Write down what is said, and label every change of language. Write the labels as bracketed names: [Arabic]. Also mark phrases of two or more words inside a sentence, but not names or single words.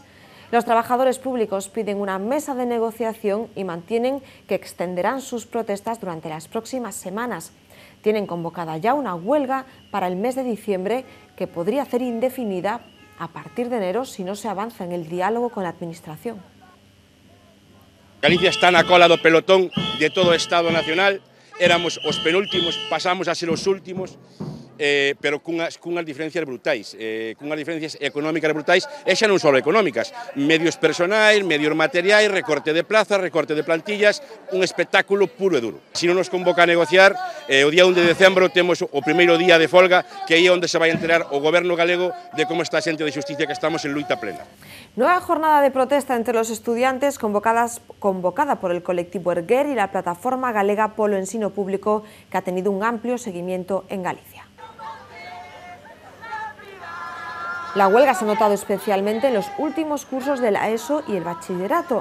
[Spanish] Los trabajadores públicos piden una mesa de negociación y mantienen que extenderán sus protestas durante las próximas semanas. Tienen convocada ya una huelga para el mes de diciembre que podría ser indefinida a partir de enero si no se avanza en el diálogo con la Administración. [Galician] Galicia está na cola do pelotón de todo o Estado nacional, éramos os penúltimos, pasamos a ser os últimos, pero cunhas diferencias brutais, cunhas diferencias económicas brutais, e xa non só económicas, medios personais, medios materiais, recorte de plazas, recorte de plantillas, un espectáculo puro e duro. Se non nos convoca a negociar, o día 1 de decembro temos o primeiro día de folga, que aí é onde se vai enterar o goberno galego de como está a xente de xusticia, que estamos en luita plena. [Spanish] Nueva jornada de protesta entre los estudiantes convocada por el colectivo Erguer y la plataforma galega Polo Ensino Público, que ha tenido un amplio seguimiento en Galicia. La huelga se ha notado especialmente en los últimos cursos de la ESO y el bachillerato.